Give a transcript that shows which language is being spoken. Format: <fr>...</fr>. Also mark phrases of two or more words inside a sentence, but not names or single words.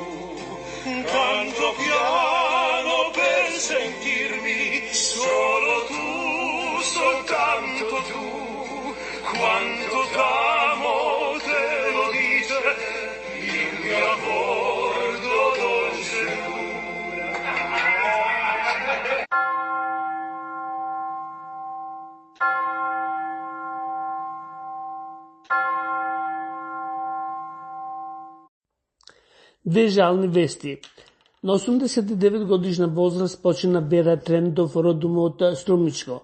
<it>Canto piano per sentirmi solo tu, soltanto tu, quanto t'amo te lo dice il mio accordo dolce blu.</it> <mk>Две жални вести. На 89 годишна возраст почина Бера Трендов родом од Струмичко.</mk>